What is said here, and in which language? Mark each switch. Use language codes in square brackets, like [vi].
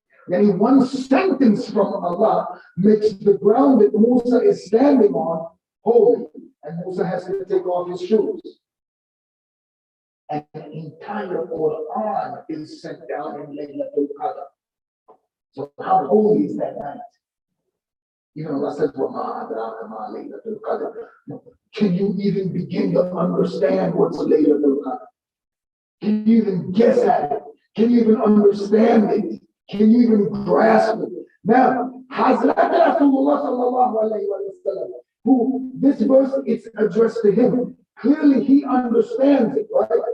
[en] Yani one sentence from Allah makes the ground that Musa is standing on holy. And Musa has to take off his shoes. And the entire Quran is sent down in Laylatul Qadr. So how holy is that night? Even Allah says, [ar] وَمَا أَدْرَاكَ مَا لَيْلَةُ الْقَدْرِ. [en] Can you even begin to understand what's Laylatul Qadr? Can you even guess at it? Can you even understand it? Can you even grasp it? Now, Hazrat Rasulullah sallallahu alayhi wa sallam, who this verse is addressed to him, clearly he understands it, right?